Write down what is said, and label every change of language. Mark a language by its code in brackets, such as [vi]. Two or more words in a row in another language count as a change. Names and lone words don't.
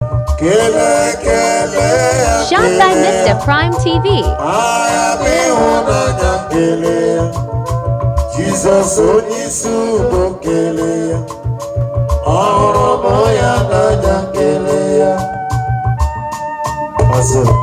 [ig] Kele, kele ya, [en] Shot by [ig] kele ya. [en] Mister Prime T V. [ig] Agha bụ ịhụnanya, kele ya. Jizọs onye isi udo, kele ya. Ọ hụrụ mụ ya n'anya, kele ya. Ọzọ.